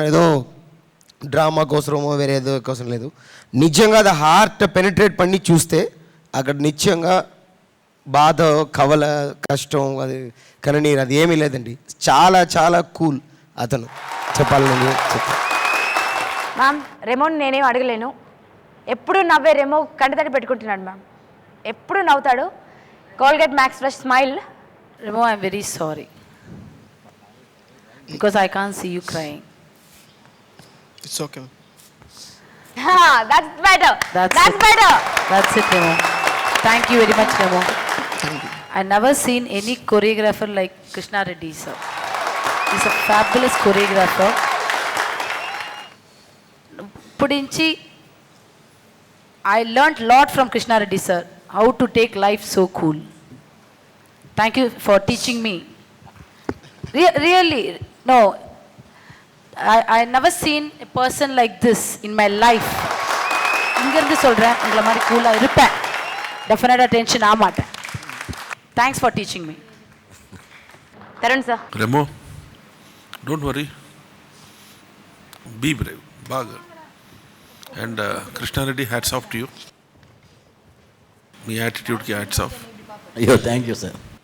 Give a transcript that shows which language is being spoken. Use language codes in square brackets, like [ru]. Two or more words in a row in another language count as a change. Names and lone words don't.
[te] ఏదో డ్రామా కోసమో వేరే ఏదో కోసం లేదు, నిజంగా అది [en] heart penetrate [te] பண்ணி చూస్తే అక్కడ నిజంగా బాధ, కవల, కష్టం, అది కన్నీరు, అది ఏమీ లేదండి. చాలా చాలా కూల్ అతను, చెప్పాలని చెప్తాను. మ్యామ్, రెమోని నేనేం అడగలేను, ఎప్పుడు నవ్వే రెమో కంటితడి పెట్టుకుంటున్నాడు మ్యామ్, ఎప్పుడు నవ్వుతాడు. [en] Colgate Max Fresh Smile. [te] రెమో, [en] I'm very sorry because I can't see you crying. It's okay. That's better. That's better. That's it, Remo. Thank you very much, Remo. I never seen any choreographer like Krishna Reddy sir. He's a fabulous choreographer. Pudinchi, I learned lot from Krishna Reddy sir, how to take life so cool. Thank you for teaching me. Really, no. I never seen a person like this in my life. [ta] இங்கிருந்து சொல்கிறேன், உங்களை மாதிரி கூலாக இருப்பேன், டெஃபினட்டாக டென்ஷன் ஆக மாட்டேன். [en] Thanks for teaching me. [te] తరుణ్ సార్. [en] Remo, don't worry, be brave, బాగా. And Krishna Reddy, hats off to you, మీ యాటిట్యూడ్కి hats off. అయ్యో thank you sir.